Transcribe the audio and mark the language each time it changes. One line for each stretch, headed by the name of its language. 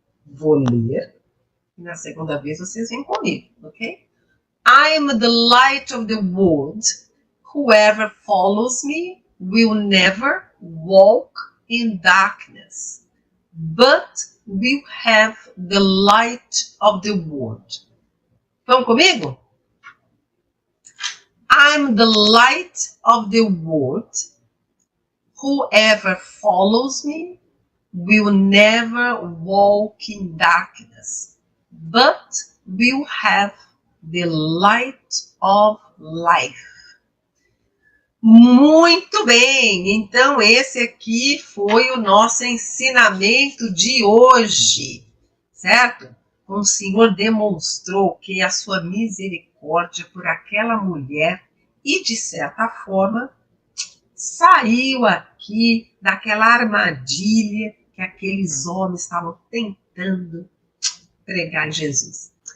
Portuguese: Vou ler, e na segunda vez vocês vêm comigo, ok?
English: I am the light of the world. Whoever follows me will never walk in darkness, but will have the light of the world.
Portuguese: Vão comigo?
English: I'm the light of the world. Whoever follows me will never walk in darkness, but will have the light of life.
Portuguese: Muito bem, então esse aqui foi o nosso ensinamento de hoje, certo? O Senhor demonstrou que a sua misericórdia por aquela mulher e, de certa forma, saiu aqui daquela armadilha que aqueles homens estavam tentando pregar em Jesus.